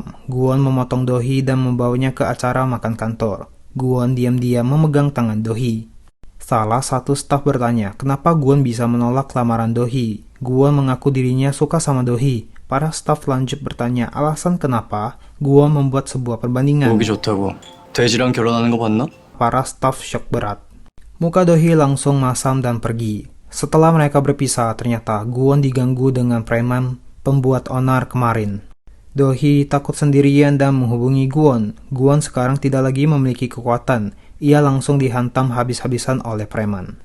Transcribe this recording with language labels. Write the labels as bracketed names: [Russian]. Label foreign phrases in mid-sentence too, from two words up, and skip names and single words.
[Indonesian] Gwon memotong Do-hee dan membawanya ke acara makan kantor. Gwon diam-diam memegang tangan Do-hee. Salah satu staf bertanya, kenapa Gwon bisa menolak lamaran Do-hee. Gwon mengaku dirinya suka sama Do-hee. Para staf lanjut bertanya alasan kenapa. Gwon membuat sebuah perbandingan. [Korean] 보기 좋다고. 돼지랑 결혼하는 거 봤나? [Indonesian] Para staf syok berat. Muka Do-hee langsung masam dan pergi. Setelah mereka berpisah, ternyata Gwon diganggu dengan preman pembuat onar kemarin. Do-hee takut sendirian dan menghubungi Gwon. Gwon sekarang tidak lagi memiliki kekuatan. Ia langsung dihantam habis-habisan oleh preman.